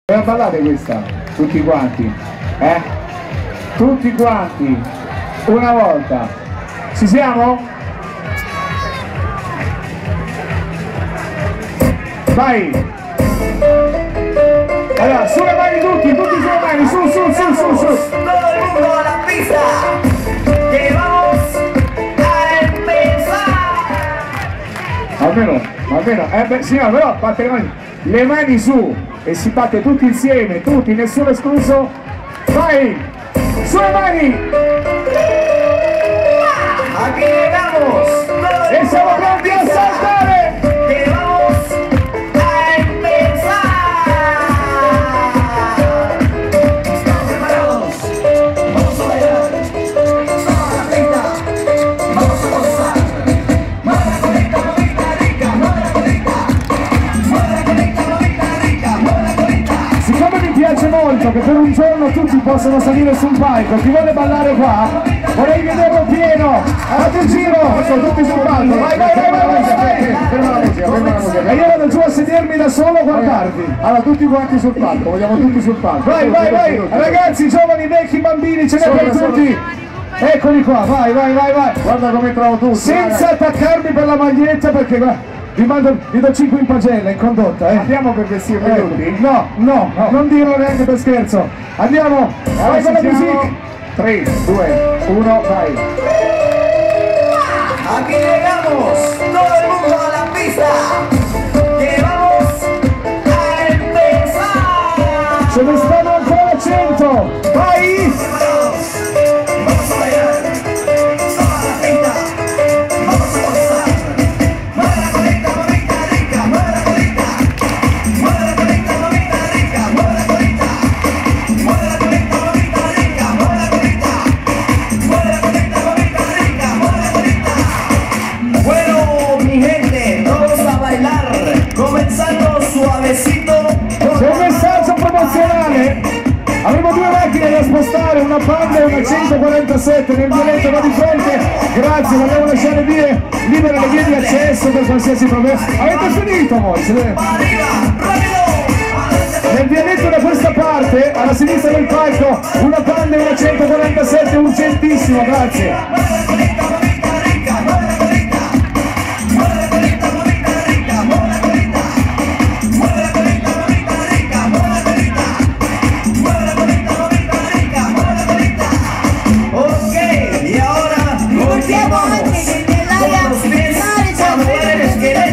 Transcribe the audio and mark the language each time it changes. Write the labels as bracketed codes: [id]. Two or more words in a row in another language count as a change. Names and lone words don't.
[it] la ballate questa? Tutti quanti? Tutti quanti, una volta. Ci siamo? Vai! Allora, sulle mani tutti sulle mani, su! [es] Todo el mundo a la pista, que vamos a empezar. [it] Almeno, signora, però batte le mani su e si batte tutti insieme, tutti, nessuno escluso. Vai! Sulle mani! [es] Aquí llegamos. [it] E siamo pronti a saltare! [es] Que vamos a empezar. Estamos preparados. Vamos a bailar. Toda la pista. Vamos a gozar. Mueve la colita, mamita rica. Mueve la colita. Mueve la colita, mamita rica. Mueve la colita. [it] Siccome mi piace molto che per un giorno tutti possono salire sul palco, chi vuole ballare qua, vorrei vederlo pieno, fate il giro, sono tutti sul palco, vai, ferma la musica, e io vado giù a sedermi da solo a guardarvi. Allora tutti quanti sul palco, vogliamo tutti sul palco. Vai, ragazzi, giovani, vecchi, bambini, ce n'è per tutti. Eccoli qua, vai. Guarda come trovo tutti. Senza attaccarmi per la maglietta perché... Vi do 5 in pagella, in condotta, Andiamo per vestirvi tutti? No, non dirlo neanche per scherzo. Andiamo, vai con la musica. 3, 2, 1, vai. [es] Aquí llegamos, todo el mundo a la pista, que vamos a empezar. [it] Ce ne stanno ancora 100, vai! [es] Vamos a bailar, toda la pista, vamos a gozar. Mueve la colita, mamita rica, mueve la colita. Mueve la colita, mamita rica, mueve la colita. Mueve la colita, mamita rica, mueve la colita. Mueve la colita, mamita rica, mueve la colita. Bueno, mi gente, vamos a bailar, comenzando suavecito. [it] C'è un messaggio promozionale. Avremo 2 macchine da spostare, una Panda e una 147 nel violetto va di fronte. Grazie, vogliamo lasciare libere le vie di accesso per qualsiasi problema. Avete finito voi? [es] Arriba, rápido. [it] Nel violetto da questa parte, alla sinistra del palco, una Panda e una 147 urgentissimo, grazie. [es] Mueve la colita, mamita rica, mueve la colita. Mueve la colita, mamita rica, mueve la colita. Mueve la colita, mamita rica, mueve la colita. Mueve la colita, mamita rica, mueve la colita. Ok, y ahora continuamos con los pies a mover el esqueleto.